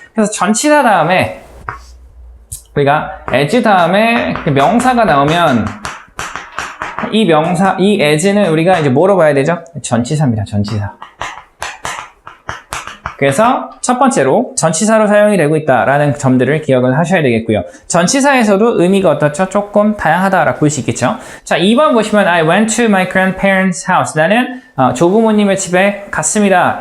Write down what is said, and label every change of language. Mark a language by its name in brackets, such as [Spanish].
[Korean] 그래서 전치사 다음에 우리가 as 다음에 명사가 나오면 이 as는 우리가 이제 뭐로 봐야 되죠? 전치사입니다. 전치사. 그래서 첫 번째로 전치사로 사용이 되고 있다라는 점들을 기억을 하셔야 되겠고요. 전치사에서도 의미가 어떻죠? 조금 다양하다라고 볼 수 있겠죠. 자, 2번 보시면 [English] I went to my grandparents' house. [Korean] 나는 조부모님의 집에 갔습니다.